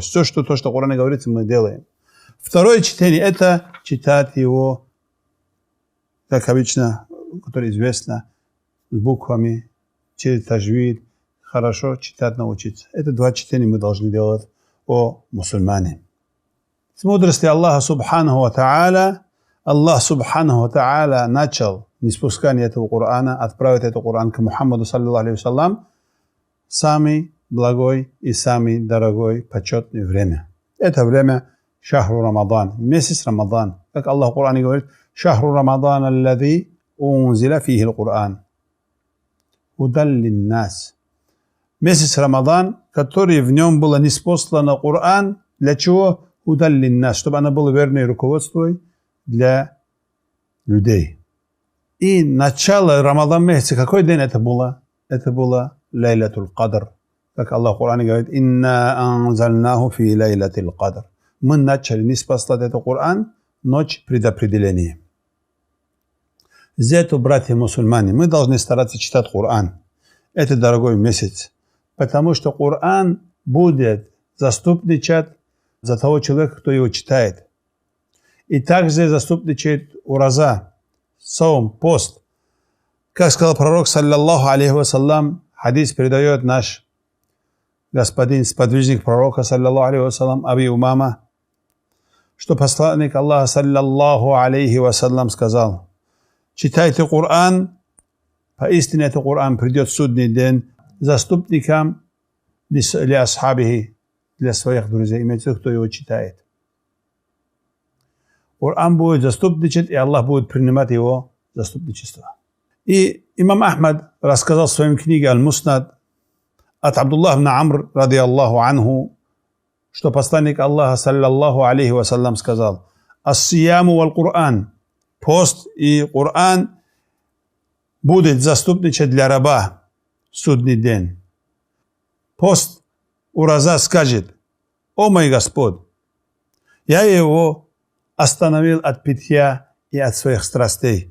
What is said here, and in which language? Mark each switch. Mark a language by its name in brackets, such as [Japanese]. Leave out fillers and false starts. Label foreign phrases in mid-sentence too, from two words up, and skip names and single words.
[Russian] Все, что в Коране говорится, мы делаем. Второе чтение – это читать его, как обычно, которое известно, с буквами, через таджвид, хорошо читать, научиться. Это два чтения мы должны делать о мусульмане. С мудрости Аллаха [Arabic] سبحانه وتعالى, [Russian] Аллах [Arabic] سبحانه وتعالى [Russian] начал ниспускание этого Корана, отправить этот Коран к Мухаммаду [Arabic] صلى الله عليه وسلم, [Russian] самый благой и самый дорогой, почетное время. Это время [Arabic] شهر رمضان, [Russian] месяц Рамадан. Как Аллах в Коране говорит: [Arabic] «شهر رمضان الذي أنزل فيه القرآن». هدى للناس. [Russian] Месяц Рамадан, который в нем было ниспослано Коран. Для чего? [Arabic] هدى للناس, [Russian] чтобы она была верной руководством для людей. И начало Рамадан месяца, какой день это было? Это было Лейлатул Кадр. Как Аллах в Коране говорит: [Arabic] «إنا أنزلناه في ليلة القدر». [Russian] Мы начали ниспослать этот Коран ночь предопределения. За это, братья мусульмане, мы должны стараться читать Коран. Это дорогой месяц. Потому что Коран будет заступничать за того человека, кто его читает. И также заступничает ураза, саум, пост. Как сказал пророк, [Arabic] صلى الله عليه وسلم, [Russian] хадис передает наш господин, сподвижник пророка, [Arabic] صلى الله عليه وسلم, [Russian] Аби Умама, что посланник Аллаха, [Arabic] صلى الله عليه وسلم, [Russian] сказал: читайте Коран, поистине этот Коран придет в судный день заступникам для асхабихи, для своих друзей, имеется, кто его читает. Коран будет заступничать, и Аллах будет принимать его заступничество. И имам Ахмад рассказал в своей книге «Аль-Муснад» от Абдуллаха ибн Амр, [Arabic] رضي الله عنه, [Russian] что посланник Аллаха, [Arabic] صلى الله عليه وسلم, [Russian] сказал: [Arabic] «الصيام والقرآن», [Russian] пост и Коран будет заступничать для раба в судный день. Пост ураза скажет: «О мой Господь, я его остановил от питья и от своих страстей.